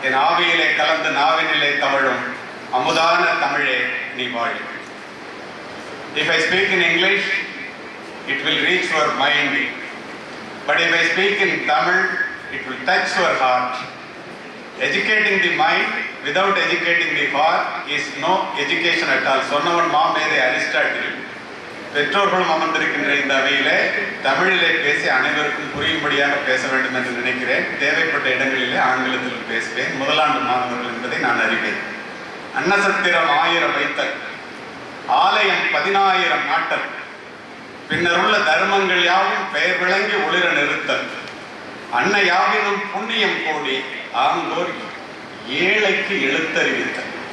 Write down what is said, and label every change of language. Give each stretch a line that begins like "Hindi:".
Tamil: என் ஆவியிலே கலந்து நாவினிலே தவழும் அமுதான தமிழே நீ வாழ்.
English: If I speak in English, it will reach your mind. But if I speak in Tamil, it will touch your heart. Educating the mind without educating the heart is no education at all.
Tamil: சொன்னவன் மாமேதை Aristotle. பெற்றோர்களும் அமர்ந்திருக்கின்ற இந்த அவையிலே தமிழிலே பேசி அனைவருக்கும் புரியும்படியாக பேச வேண்டும் என்று நினைக்கிறேன். தேவைப்பட்ட இடங்களிலே ஆங்கிலத்தில் பேசுவேன். முதலாண்டு மாணவர்கள் என்பதை நான் அறிவேன். அன்னசத்திரம் 1000 வைத்தல், ஆலயம் 10000 நாட்டல், பின்னருள்ள தர்மங்கள் யாவும் பெயர் விளங்கி ஒளிர நிறுத்தல், அன்ன யாவினும் புண்ணியம் கோடி ஆங்கோர் ஏழைக்கு எழுத்தறிவித்தல்.